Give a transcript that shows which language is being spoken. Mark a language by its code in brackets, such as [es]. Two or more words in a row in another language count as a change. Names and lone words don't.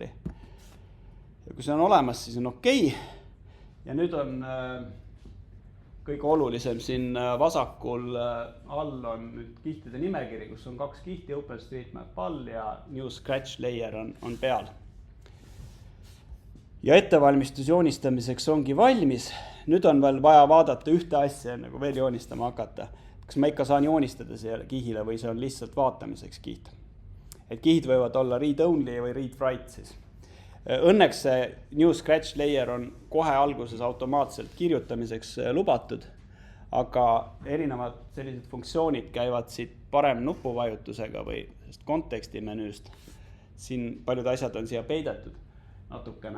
[et] Ja kui see on olemas, siis on okei. Ja nüüd on kõige olulisem siin vasakul all on nüüd kihtide nimekiri, kus on 2 kihti, OpenStreetMap all ja New Scratch Layer on peal. Ja ettevalmistus joonistamiseks ongi valmis. Nüüd on veel vaja vaadata ühte asja, nagu veel joonistama hakata. Kas ma ikka saan joonistada selle kihile või see on lihtsalt vaatamiseks kiht. Et kihid võivad olla [en] read-only [et] või [en] read-write [et] siis. Õnneks see New Scratch Layer on kohe alguses automaatselt kirjutamiseks lubatud, aga erinevad sellised funktsioonid käivad siit parem nupuvajutusega või konteksti menüüst. Siin paljud asjad on siia peidetud natukene.